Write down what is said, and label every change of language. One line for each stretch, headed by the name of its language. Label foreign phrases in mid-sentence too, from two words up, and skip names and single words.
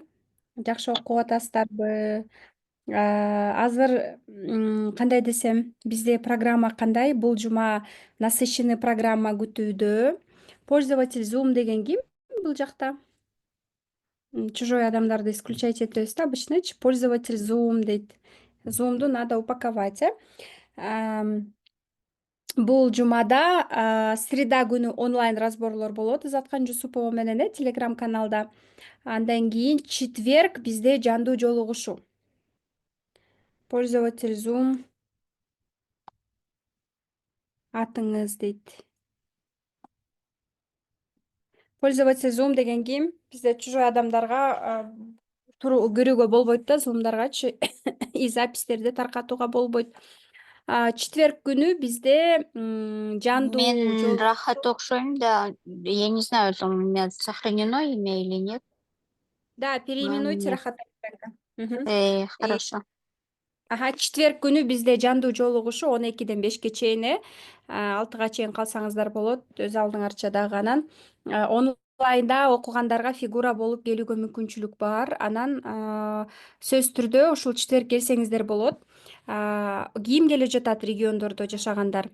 Kyrgyz: Жакшы окуп атасыздарбы? Азыр кандай десем, бизде программа кандай? Бул жума насыщенный программа күтүүдө. Пользователь Zoom деген ким бул жакта? Чужой адамдарды исключать этебиз да обычночу. Пользователь Zoom дейт. Zoom'ду
Russian: надо упаковать, э?
Kyrgyz: Ам, Бул жумада среда күнү онлайн разборлор болот Изаткан Жусупова менен Telegram каналда. Андан кийин четверг бизде жандуу жолугушуу. Пользователь Zoom атыңыз дейт. Пользователь Zoom деген ким? Бизде чужой адамдарга кирүүгө болбойт да Zoom'даргачы и записьтерди таркатууга болбойт. Четверг күнү бизде жандуу Мен жолугушуу. Рахат окшойм, да.
Russian: Я не знаю, там у меня сохранено имя или нет. Да, Но переименуйте нет. Рахат. Мгм. И Хорошо.
Kyrgyz: четверг күнү бизде жандуу жолугушуу 12-ден 5-ке чейин, 6-га чейин калсаңыздар болот. Өз алдыңарча дагы анан онлайнда окугандарга фигура болуп келүүгө мүмкүнчүлүк бар. Анан сөзсүз түрдө ушул четверг келсеңиздер болот. Ким келе жатат региондордо жашагандар?